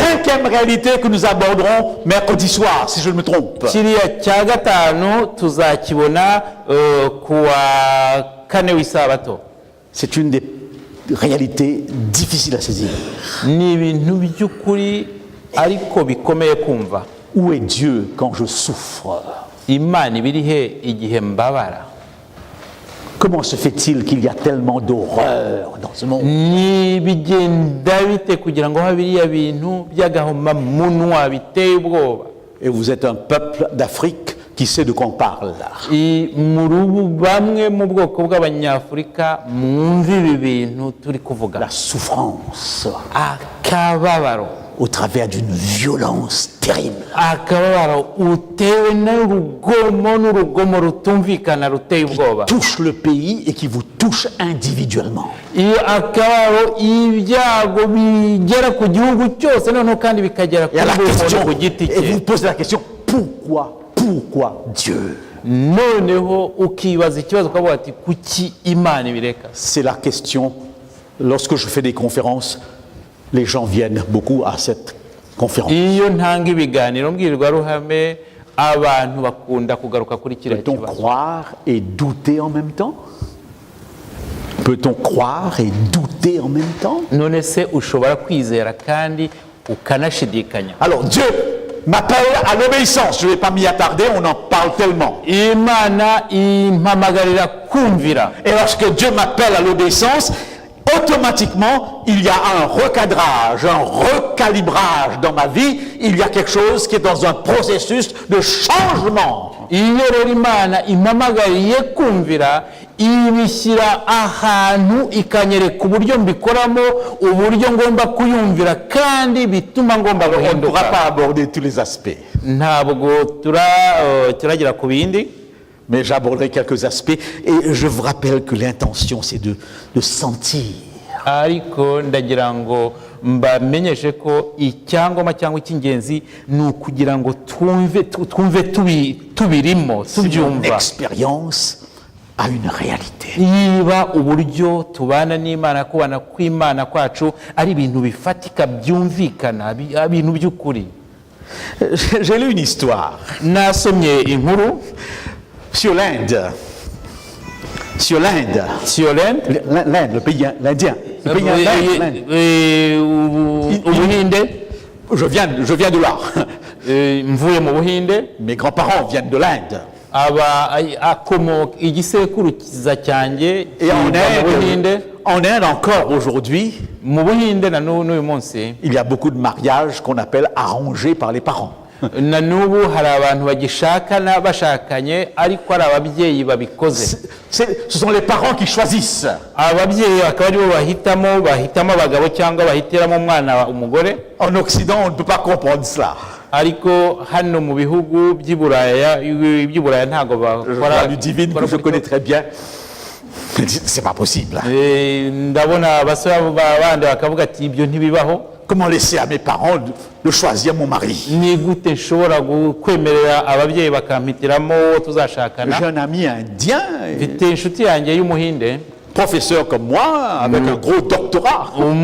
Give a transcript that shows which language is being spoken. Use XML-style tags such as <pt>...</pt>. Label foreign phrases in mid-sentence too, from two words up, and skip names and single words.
<fr>Cinquième réalité que nous aborderons mercredi soir, si je ne me trompe.</fr> <rw>Kiriya cya gatanu tuzakibona kuwa kane w'isabato.</rw> <fr>C'est une des réalités difficiles à saisir.</fr> <rw>Ni ibintu by'ukuri ariko bikomeye kumva.</rw> <fr>Où est Dieu quand je souffre?</fr> <rw>Imana ibiri he igihe mbabara?</rw> <fr>Comment se fait-il qu'il y a tellement d'horreur dans ce monde?</fr> <rw>Ni bigenda bite kugira ngo habiriya bintu by'agahomamunwa biteye ubwoba?</rw> <fr>Et vous êtes un peuple d'Afrique qui sait de quoi on parle.</fr> <rw>Bamwe mu bwoko bw'Abanyafurika mwumva ibi bintu turi kuvuga.</rw> <fr>La souffrance.</fr> <rw>Akababaro.</rw> <fr>Au travers d'une violence terrible.</fr> <rw>Akababaro utewe n'urugomo rutumvikana ruteye ubwoba.</rw> <fr>Touche le pays et qui vous touche individuellement.</fr> <rw>Akababaro ibyago bigera ku gihugu cyose noneho kandi bikagera ku giti cye.</rw> <fr>Et vous posez la question, pourquoi Dieu?</fr> <rw>Noneho ukibaza ikibazo ukavuga ati kuki Imana ibireka?</rw> <fr>C'est la question. Lorsque je fais des conférences, les gens viennent beaucoup à cette conférence.</fr> <rw>Iyo ntanga ibiganiro mbwirwaruhame abantu bakunda kugaruka kuri kiriya kibazo.</rw> <fr>Peut-on croire et douter en même temps? Peut-on croire et douter en même temps?</fr> <rw>None se ushobora kwizera kandi ukanashidikanya?</rw> <fr>Alors Dieu m'appelle à l'obéissance. Je ne vais pas m'y attarder, on en parle tellement.</fr> <rw>Imana impamagarira kumvira.</rw> <fr>Et lorsque Dieu m'appelle à l'obéissance, automatiquement, il y a un recadrage, un recalibrage dans ma vie. Il y a quelque chose qui est dans un processus de changement.</fr> <rw>Iyo rero Imana impamagariye kumvira ibishyira ahantu ikanyereka uburyo mbikoramo, uburyo ngomba kuyumvira kandi bituma ngomba guhinduka.</rw> <fr>On ne pourra pas aborder tous les aspects.</fr> <rw>Ntabwo turagira ku bindi.</rw> <fr>Mais j'aborderai quelques aspects et je vous rappelle que l'intention c'est de sentir.</fr> <rw>Ariko ndagira ngo mbamenyeshe ko icyangoma cyangwa icy'ingenzi ni ukugira ngo twumve tubirimo tubyumva.</rw> <fr>Une expérience a une réalité.</fr> <rw>Niba uburyo tubana n'Imana, kubana kw'Imana kwacu ari ibintu bifatika byumvikana, ibintu by'ukuri.</rw> <fr>J'ai lu une histoire.</fr> <rw>Nasomye inkuru</rw> <fr>sur l'Inde. Sur l'Inde. Sur l'Inde. L'Inde, le pays indien. Le pays indien. Je viens de là.</fr> <rw>Mvuye mu Buhinde.</rw> <fr>Mes grands-parents viennent de l'Inde. Et en Inde encore aujourd'hui, il y a beaucoup de mariages qu'on appelle arrangés par les parents.</fr> <rw>Na nubu hari abantu bagishakana bashakanye ariko ari ababyeyi babikoze.</rw> <fr>Ce sont les parents qui choisissent.</fr> <rw>Ababyeyi akaba aribo bahitamo abagabo cyangwa bahitiramo umwana umugore.</rw> <fr>En Occident, on ne peut pas comprendre cela.</fr> <rw>Ariko hano mu bihugu by'Iburaya ntago bakora.</rw> <fr>Du divine que je connais très bien. C'est pas possible.</fr> <rw>Ndabona abasore bandi bakavuga ati ibyo ntibibaho.</rw> <fr>Comment laisser à mes parents de choisir mon mari? J'ai un ami indien, professeur comme moi, avec un gros doctorat.</fr>